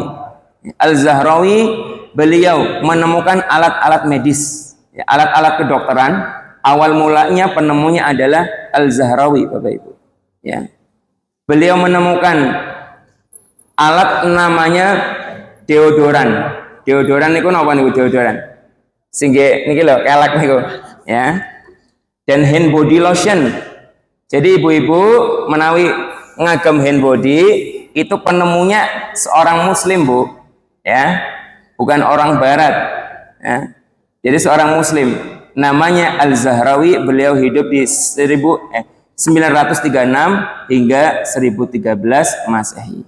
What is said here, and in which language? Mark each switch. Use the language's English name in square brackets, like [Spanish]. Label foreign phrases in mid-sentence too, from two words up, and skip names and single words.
[Indonesian] Al-Zahrawi, beliau menemukan alat-alat medis, alat-alat kedokteran. Awal mulanya penemunya adalah Al-Zahrawi, Bapak Ibu. Ya. Beliau menemukan alat namanya deodoran. [Javanese] Deodoran niku napa niku deodoran? Singge niki lho, kelek niku, [Indonesian] ya. Dan [English] hand body lotion. [Indonesian] Jadi ibu-ibu [Javanese] menawi ngagem [English] hand body [Indonesian] itu penemunya seorang muslim, Bu. Ya. Bukan orang Barat. Ya. Jadi seorang muslim namanya Al-Zahrawi, beliau hidup di 936 hingga 1013 Masehi.